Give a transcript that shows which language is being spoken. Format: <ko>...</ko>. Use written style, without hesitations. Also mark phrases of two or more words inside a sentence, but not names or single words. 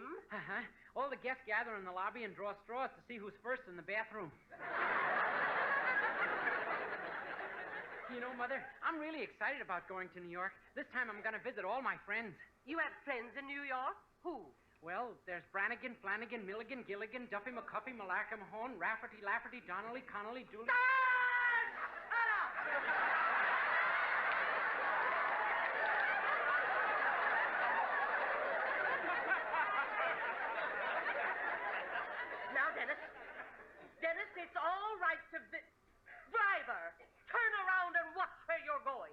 <en>Uh-huh. All the guests gather in the lobby and draw straws to see who's first in the bathroom. You know, Mother, I'm really excited about going to New York. This time I'm going to visit all my friends. You have friends in New York? Who? Well, there's Brannigan, Flanagan, Milligan, Gilligan, Duffy, McCuffy, Malarkey, Mahone, Rafferty, Lafferty, Donnelly, Connolly, Dooley... Now, Dennis. Dennis, it's all right to... Driver, turn around and watch where you're going.</en>